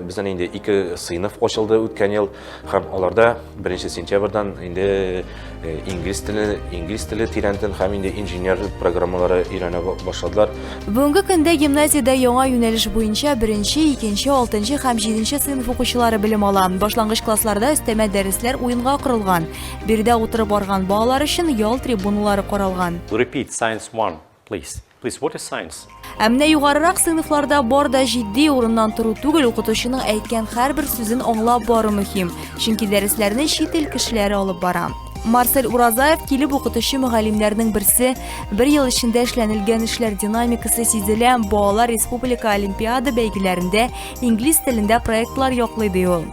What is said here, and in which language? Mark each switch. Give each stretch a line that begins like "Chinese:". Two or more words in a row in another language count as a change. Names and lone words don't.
Tatar: Безнең инде 2 сыйныф ачылды үткән ел һәм аларда 1 сентябрьдән инде инглиз теле тирәнтен һәм инде инженер программалары өйрәнә башладылар. Бүгенге көндә гимназиядә яңа юнәлеш буенча 1, 2, 6 һәм 7 сыйныф укучылары белем ала. Башлангыч классларда өстәмә дәресләр уенга корылган. Биредә утырып барган балалар өчен ял трибуналары каралган.
English: Repeat science 1, please. Please, what is science?
Tatar: Әмнә югарырак сыйныфларда бар да җитди урыннан тору түгел, укытучының әйткән һәрбер сүзен аңлап бару мөһим. Чөнки дәресләрне чит ил кешеләре алып бара. Марсель Уразаев килеп укытучы мөгаллимнәрнең берсе, 1 ел эчендә эшләнелгән эшләр динамикасы сизелә, балалар республика олимпиада бәйгеләрендә инглиз телендә проектлар яклый ди ул.